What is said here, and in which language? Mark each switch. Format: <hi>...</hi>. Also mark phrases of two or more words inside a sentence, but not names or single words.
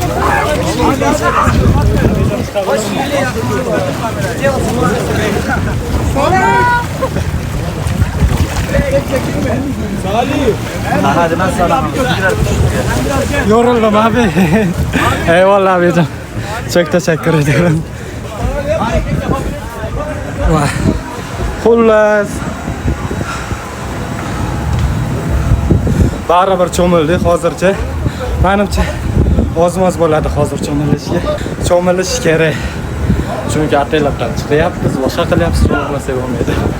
<tr>Hadi ben sana. Yoruldum abi. Eyvallah abicim. Çok teşekkür ederim. Vay.</tr> <uz>Xullas. Baribir cho'mildik hozircha. Menimcha oz-moz bo'ladi hozir cho'milishga. Cho'milish kerak. Chunki otellardan chiqyapmiz, boshqa qilyapmiz, cho'milmasa bo'lmaydi.</uz>